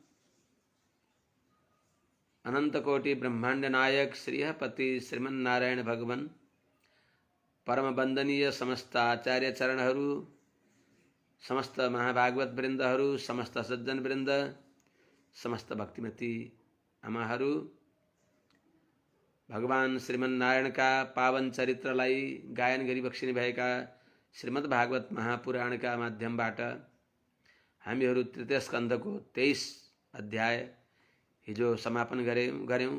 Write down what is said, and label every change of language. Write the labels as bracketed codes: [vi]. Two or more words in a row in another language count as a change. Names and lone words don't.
[ne] अनंतकोटि ब्रह्मांड नायक श्रीहपति श्रीमन्नारायण भगवान परम वंदनीय समस्त आचार्य चरणहरू, समस्त महाभागवत वृन्दहरू, समस्त सज्जन वृन्द, समस्त भक्तिमती आमाहरू, भगवान श्रीमन्नारायणका पावन चरित्रलाई गायन गरिबक्सिने भएका श्रीमद् भागवत महापुराणका माध्यमबाट हामीहरू तृतीय स्कन्धको 23 अध्याय हिजो समापन गर्यौं।